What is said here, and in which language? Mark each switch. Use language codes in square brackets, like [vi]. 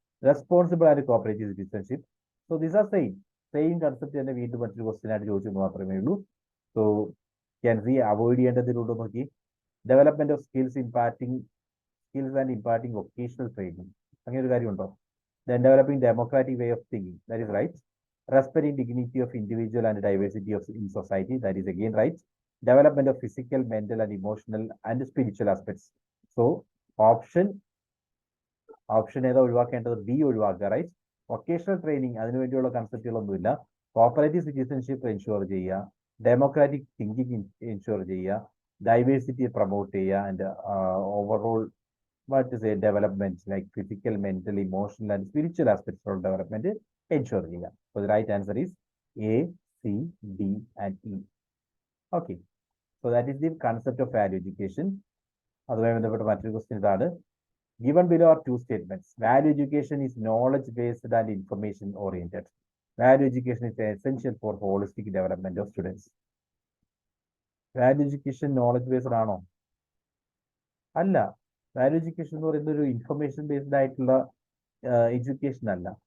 [en] Responsible and cooperative citizenship. So these are same concept [ml] തന്നെ വീണ്ടും മറ്റൊരു ക്വസ്റ്റൻ ആയിട്ട് ചോദിച്ചെന്ന് മാത്രമേ ഉള്ളൂ. സോ ക്യാൻ സി അവോയ്ഡ് ചെയ്യേണ്ടതിലൂടെ നോക്കി. Development of skills and imparting vocational training, അങ്ങനെ ഒരു കാര്യമുണ്ടോ? [en] Then developing democratic way of thinking, that is right. Respecting dignity of individual and diversity of in society, that is again right. Development of physical, mental and emotional and spiritual aspects. [ml] So option ഏതാ ഒഴിവാക്കേണ്ടത്? B ഒഴിവാക്കുക, right. Vocational training അതിനുവേണ്ടിയുള്ള കൺസെപ്റ്റുകളൊന്നുമില്ല. Cooperative citizenship ensure ചെയ്യുക, democratic thinking ensure ചെയ്യുക, diversity promote ചെയ്യുക, and overall [en] what is a development like physical, mental, emotional and spiritual aspects of development [ml] ensure ചെയ്യുക. [en] So the right answer is A, C, D and E. Okay, so that is the concept of value education. അതുമായി ബന്ധപ്പെട്ട മറ്റൊരു question ഇതാണ്. Given below are two statements. Value education is knowledge based and information oriented. Value education is essential for holistic development of students. Value education knowledge based ആണോ? [ml] അല്ല. Value education എന്ന് പറയുന്നത് ഒരു information based ആയിട്ടുള്ള education അല്ല.